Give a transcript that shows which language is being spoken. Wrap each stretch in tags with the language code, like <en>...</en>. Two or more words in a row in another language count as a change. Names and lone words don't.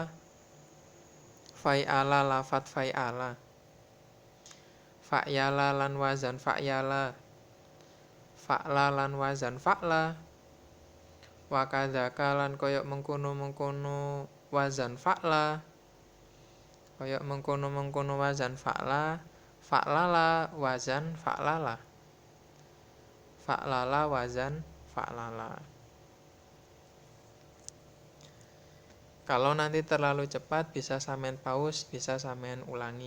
<ar>فعل لفظ فعل. فيعل lan وزن فيعل. فعل lan وزن فعل. وكذلك</ar> <jv>lan kaya mengkono-mengkono</jv> <ar>وزن فعل.</ar> <jv>Kaya mengkono-mengkono</jv> <ar>وزن فعل. فعلل وزن فعلل. فعلل وزن فعلل.</ar> <id>Kalau nanti terlalu cepat bisa sampean pause, bisa sampean ulangi.</id>